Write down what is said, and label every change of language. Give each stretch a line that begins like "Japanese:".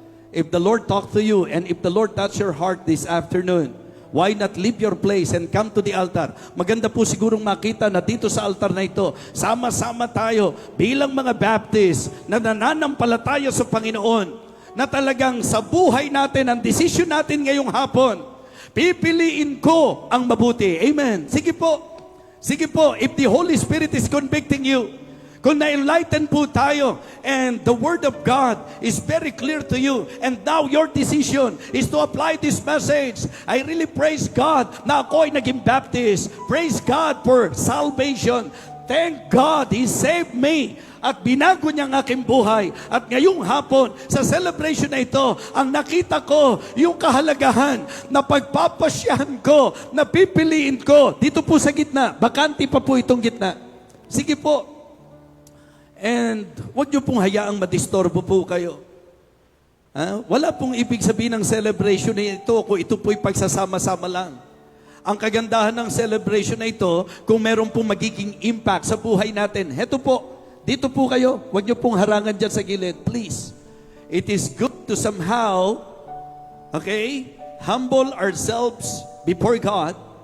English: If the Lord talk to you and if the Lord touch your heart this afternoon, why not leave your place and come to the altar?
Filipino: Maganda po sigurong makita na dito sa altar na ito, sama-sama tayo bilang mga Baptist na nananampalataya sa Panginoon, na talagang sa buhay natin, ang desisyon natin ngayong hapon, pipiliin ko ang mabuti. Amen. Sige po. Sige po,
English: if the Holy Spirit is convicting you,
Filipino: kung na-enlighten po tayo,
English: and the Word of God is very clear to you, and now your decision is to apply this message, I really praise God
Filipino: na ako ay naging Baptist.
English: Praise God for salvation. Thank God, He saved me.
Filipino: At binago niya ang aking buhay. At ngayong hapon, sa celebration na ito, ang nakita ko, yung kahalagahan na pagpapasyahan ko, na pipiliin ko, dito po sa gitna, bakante pa po itong gitna. Sige po. And huwag niyo pong hayaang madistorbo po kayo. Wala pong ibig sabihin ng celebration na ito kung ito po'y pagsasama-sama lang. Ang kagandahan ng celebration na ito, kung meron pong magiging impact sa buhay natin. Heto po, dito po kayo. Huwag niyo pong harangan dyan sa gilid.
English: Please. It is good to somehow, humble ourselves before God.